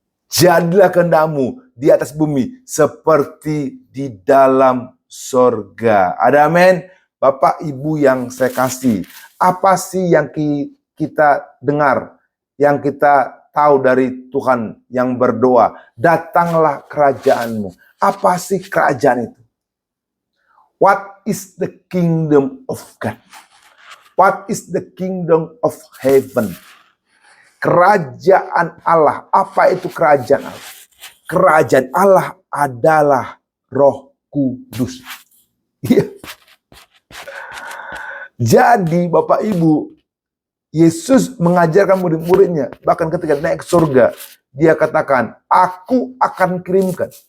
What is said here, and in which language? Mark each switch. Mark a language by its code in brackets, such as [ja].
[id] Jadilah kehendakmu di atas bumi seperti di dalam sorga. Ada amin? Bapak Ibu yang saya kasih, apa sih yang kita dengar, yang kita tahu dari Tuhan yang berdoa? Datanglah kerajaanmu. Apa sih kerajaan itu? [en] What is the kingdom of God? What is the kingdom of heaven? [id] Kerajaan Allah. Apa itu kerajaan Allah? Kerajaan Allah adalah Roh Kudus. Iya. Jadi Bapak Ibu, Yesus mengajarkan murid-muridnya, bahkan ketika naik ke surga, dia katakan, aku akan kirimkan.